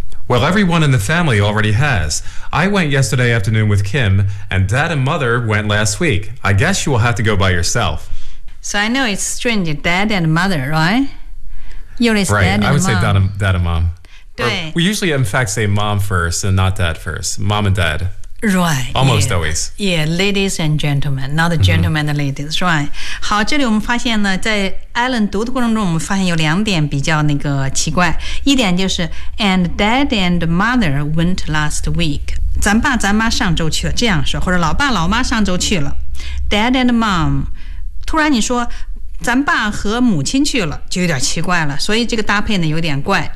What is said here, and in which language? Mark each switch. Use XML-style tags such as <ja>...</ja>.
<en>Well everyone in the family already has I went yesterday afternoon with Kim And dad and mother went last week I guess you will have to go by yourself So I know it's strange Dad and mother right You're Right dad and I would、 say dad and mom</en> <zh>对</zh> <en>Or, We usually in fact say mom first And not dad first Mom and dad Right. Almost yeah, always. Yeah, ladies and gentlemen, not gentlemen and ladies,、mm-hmm. right?</en> <zh>好，这里我们发现呢，在 Alan 读的过程中，我们发现有两点比较那个奇怪。一点就是</zh> <en>，and dad and mother went last week.</en> <zh>咱爸咱妈上周去了，这样说，或者老爸老妈上周去了。</zh> <en>Dad and mom.</en> <zh>突然你说，咱爸和母亲去了，就有点奇怪了。所以这个搭配呢，有点怪。</zh>